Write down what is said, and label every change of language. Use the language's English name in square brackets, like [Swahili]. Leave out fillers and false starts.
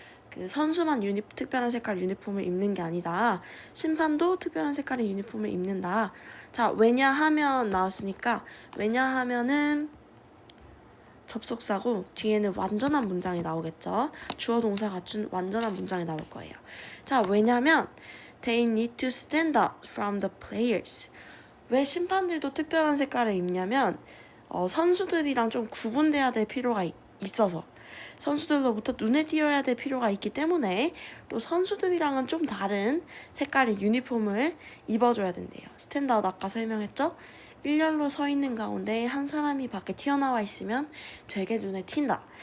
[Korean] 그 선수만 특별한 색깔 유니폼을 입는 게 아니다. 심판도 특별한 색깔의 유니폼을 입는다. 자, 왜냐하면 나왔으니까, 왜냐하면은 접속사고 뒤에는 완전한 문장이 나오겠죠. 주어 동사 갖춘 완전한 문장이 나올 거예요. [English] 자, [Korean] 왜냐면 [English] they need to stand out from the players. [Korean] 왜 심판들도 특별한 색깔을 입냐면 선수들이랑 좀 구분돼야 될 필요가 있어서, 선수들로부터 눈에 띄어야 될 필요가 있기 때문에 또 선수들이랑은 좀 다른 색깔의 유니폼을 입어줘야 된대요. 스탠다드 아까 설명했죠? 일렬로 서 있는 가운데 한 사람이 밖에 튀어나와 있으면 되게 눈에 튄다.